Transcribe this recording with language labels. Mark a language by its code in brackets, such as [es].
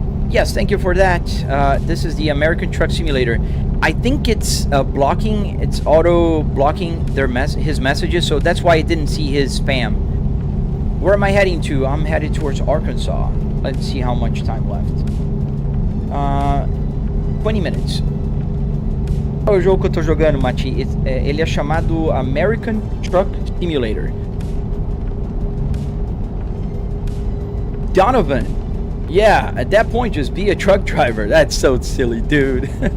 [en] Yes, thank you for that. This is the American Truck Simulator. I think it's blocking, it's auto blocking his messages, so that's why I didn't see his spam. Where am I heading to? I'm headed towards Arkansas. Let's see how much time left. 20 minutes. [pt] O jogo que eu tô jogando, Mati, ele é chamado American Truck Simulator. [en] Donovan. Yeah, at that point, just be a truck driver. That's so silly, dude.